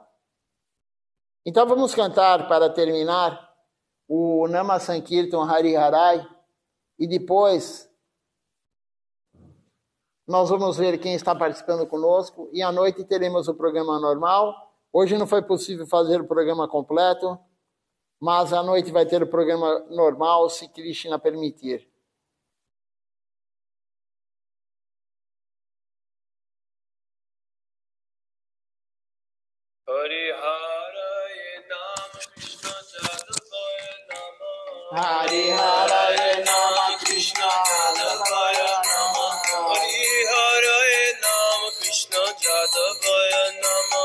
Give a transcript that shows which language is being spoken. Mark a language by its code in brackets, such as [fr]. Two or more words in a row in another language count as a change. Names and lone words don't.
[pt] Então vamos cantar para terminar o [sa] Nama Sankirtan Hari Harai [pt] e depois nós vamos ver quem está participando conosco e à noite teremos o programa normal. Hoje não foi possível fazer o programa completo, mas à noite vai ter o programa normal, se Krishna permitir. [sa] Hari Hare Nama Krishna Jadavaya Nama Hari Hare Nama Krishna Jadavaya Nama Hari Hare Nama Krishna Jadavaya Nama